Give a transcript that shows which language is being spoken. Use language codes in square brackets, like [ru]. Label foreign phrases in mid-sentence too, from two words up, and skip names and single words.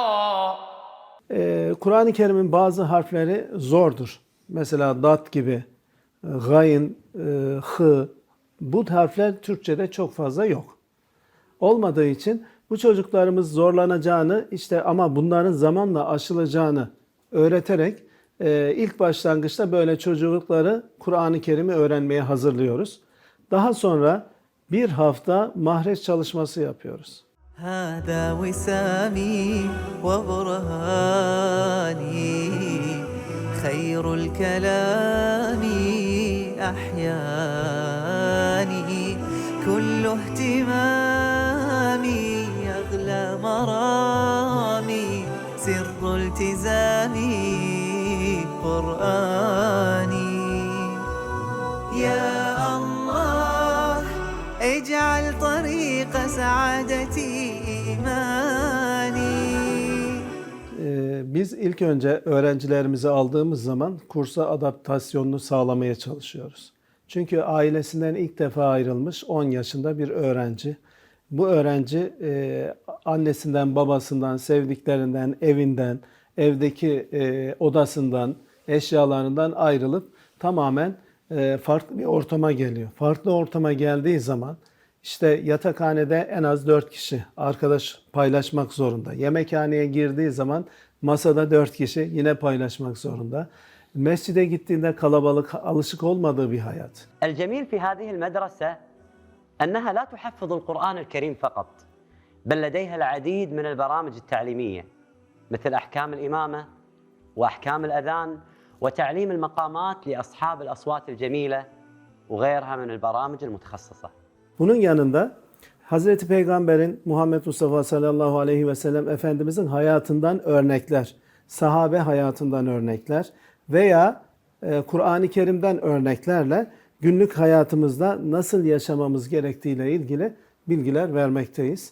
[tr] Kur'an-ı Kerim'in bazı harfleri zordur. Mesela dat gibi, gayın, hı, bu harfler Türkçe'de çok fazla yok. Olmadığı için bu çocuklarımız zorlanacağını ama bunların zamanla aşılacağını öğreterek ilk başlangıçta böyle çocukları Kur'an-ı Kerim'i öğrenmeye hazırlıyoruz. Daha sonra bir hafta mahreç çalışması yapıyoruz. [ar] هذا وسامي وبرهاني، خير الكلام أحياني، كل اهتمامي أغلى مرامي، سر التزامي قرآني. يا الله اجعل طريق سعادتي إيماني. [tr] Biz ilk önce öğrencilerimizi aldığımız zaman kursa adaptasyonunu sağlamaya çalışıyoruz. Çünkü ailesinden ilk defa ayrılmış 10 yaşında bir öğrenci. Bu öğrenci annesinden, babasından, sevdiklerinden, evinden, evdeki odasından, eşyalarından ayrılıp tamamen farklı bir ortama geliyor. Farklı ortama geldiği zaman işte yatakhanede en az 4 kişi arkadaş paylaşmak zorunda. Yemekhaneye girdiği zaman masada 4 kişi yine paylaşmak zorunda. Mescide gittiğinde kalabalık, alışık olmadığı bir hayat. [ar] الجميل في هذه المدرسة أنها لا تحفظ القرآن الكريم فقط، بل لديها العديد من البرامج التعليمية مثل أحكام الإمامة وأحكام الأذان وتعليم المقامات لأصحاب الأصوات الجميلة وغيرها من البرامج المتخصصة. [tr] Bunun yanında Hazreti Peygamber'in, Muhammed Mustafa [ar] صلى الله عليه وسلم [tr] Efendimizin hayatından örnekler, sahabe hayatından örnekler veya Kur'an-ı Kerim'den örneklerle günlük hayatımızda nasıl yaşamamız gerektiğiyle ilgili bilgiler vermekteyiz.